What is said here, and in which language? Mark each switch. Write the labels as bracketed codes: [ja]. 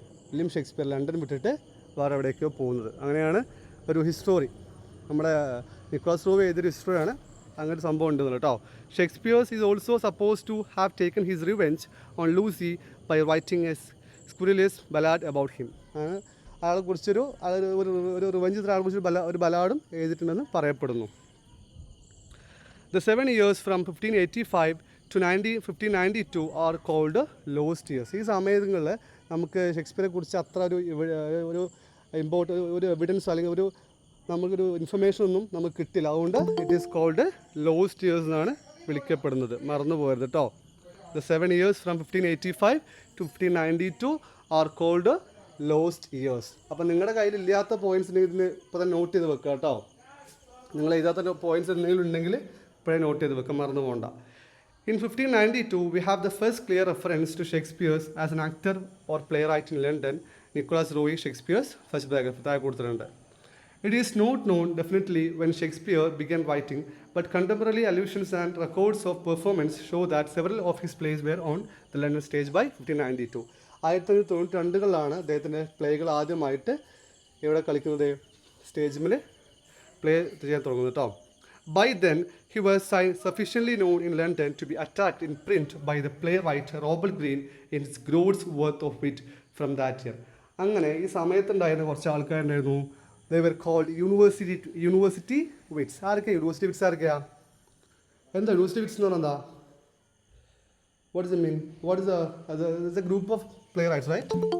[ml] William Shakespeare London വിട്ടിട്ട് വേറെ എവിടേക്കോ പോകുന്നത്. അങ്ങനെയാണ് ഒരു ഹിസ്റ്ററി, നമ്മുടെ നിക്കോളാസ് റോവ് എഴുതിയൊരു ഹിസ്റ്ററിയാണ്. അങ്ങനെ സംഭവം ഉണ്ടെന്ന് കേട്ടോ. [en] Shakespeare's is also suppose to have taken his revenge on Lucy by writing a scurrilous ballad about him. [ml] അയാളെക്കുറിച്ചൊരു revenge അയാളെക്കുറിച്ച് ഒരു ബലാഡും എഴുതിയിട്ടുണ്ടെന്ന് പറയപ്പെടുന്നു. [en] The 7 years from 1585 to 1592 are called lost years. [ml] ഈ സമയങ്ങളിൽ നമുക്ക് ഷേക്സ്പിയറെ കുറിച്ച് അത്ര ഒരു ഇമ്പോർട്ടൻ്റ് ഒരു എവിഡൻസ് അല്ലെങ്കിൽ നമുക്കൊരു ഇൻഫർമേഷൻ ഒന്നും നമുക്ക് കിട്ടില്ല. അതുകൊണ്ട് [en] it is called lost years [ml] എന്നാണ് വിളിക്കപ്പെടുന്നത്. മറന്നു പോകരുത് കേട്ടോ. [en] The 7 years from 1585 to 1592 are called lost years. [ml] അപ്പം നിങ്ങളുടെ കയ്യിൽ ഇല്ലാത്ത പോയിൻറ്റ്സ് ഇതിന് ഇപ്പോൾ തന്നെ നോട്ട് ചെയ്ത് വെക്കുക കേട്ടോ. നിങ്ങൾ എഴുതാത്ത പോയിൻറ്റ്സ് എന്തെങ്കിലും ഉണ്ടെങ്കിൽ ഇപ്പോഴേ നോട്ട് ചെയ്ത് വെക്കുക, മറന്നു പോകണ്ട. [en] In 1592, we have the first clear reference to Shakespeare as an actor or playwright in London, Nicholas Roy Shakespeare's first biography. [ml] താഴെ കൊടുത്തിട്ടുണ്ട്. [en] It is not known definitely when Shakespeare began writing, but contemporary allusions and records of performance show that several of his plays were on the London stage by 1592. [ml] 1592 അദ്ദേഹത്തിൻ്റെ പ്ലേകൾ ആദ്യമായിട്ട് എവിടെ കളിക്കുന്നത്, സ്റ്റേജിൽ play ചെയ്യാൻ തുടങ്ങുന്നത് കേട്ടോ. [en] By then, he was sufficiently known in London to be attacked in print by the playwright Robert Greene in his gross worth of wit from that year. [ml] അങ്ങനെ ഈ സമയത്തുണ്ടായിരുന്ന കുറച്ച് ആൾക്കാരുണ്ടായിരുന്നു. [en] They were called university wits. [ml] ആരൊക്കെയാ university wits? ആരൊക്കെയാ? എന്താ university wits എന്ന് പറഞ്ഞാൽ എന്താ? [en] What is it mean? What is a group of playwrights, right?